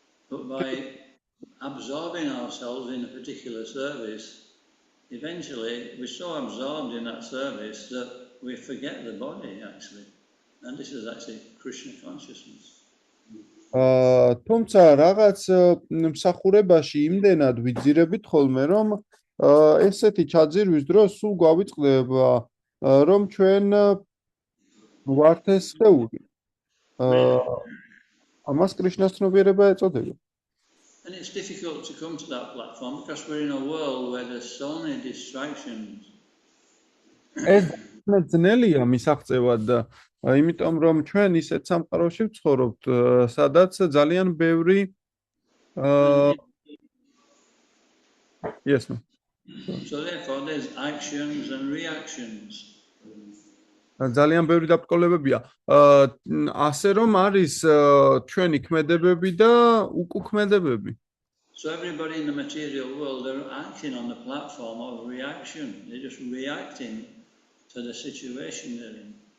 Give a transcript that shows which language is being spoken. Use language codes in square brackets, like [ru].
[en] But by absorbing ourselves in a particular service, eventually we're so absorbed in that service that we forget the body actually. And this is actually Krishna consciousness. [ka] თუმცა რაღაც მსახურებაში იმდენად ვიძირებით ხოლმე, რომ ესეთი ჩაძირვის დროს სულ გვავიწყდება, რომ ჩვენ ვართ ეს სხეული. ამას კრიშნას ცნობიერება ეწოდება. [en] And it's difficult to come to that platform because we're in a world where there's so many distractions. [ka] ეს ძნელია მისაღწევად, იმიტომ რომ ჩვენ ისეთ სამყაროში ვცხოვრობთ, სადაც ძალიან ბევრი [en] Yes, ma'am. So therefore there's actions and reactions. [ka] ძალიან ბევრი დაბრკოლებებია. ასე რომ არის ჩვენი ქმედებები და უკუქმედებები. [en] So everybody in the material world are acting on the platform of reaction. They're just reacting to the situation they're in.